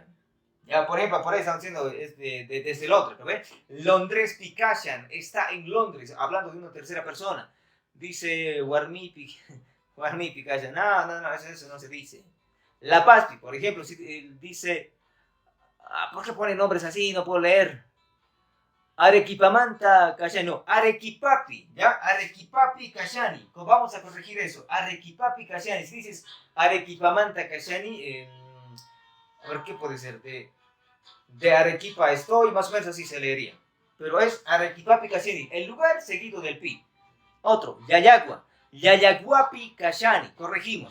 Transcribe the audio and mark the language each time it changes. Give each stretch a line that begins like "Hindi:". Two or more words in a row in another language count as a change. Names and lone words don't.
Spanish: Ya, por ejemplo, por ahí están diciendo desde el otro, ¿no ves? Londres Picachán está en Londres, hablando de una tercera persona.
Quechua: Dice Guarmi Picachán.
Spanish: No, eso no se dice. La Paz, por ejemplo, dice... ¿por qué pone nombres así? No puedo leer.
Quechua: Arequipamanta Cachani, no, Arequipapi, ¿ya? Arequipapi Cachani.
Spanish: Vamos a corregir eso.
Quechua: Arequipapi Cachani.
Spanish: Si dices
Quechua: Arequipamanta Cachani,
Spanish: a ver, ¿qué puede ser? De Arequipa estoy, más o menos así se leería. Pero es
Quechua: Arequipapi Cachani,
Spanish: el lugar seguido del pi. Otro, Yayagua.
Quechua: Yayaguapi Cachani.
Spanish: Corregimos.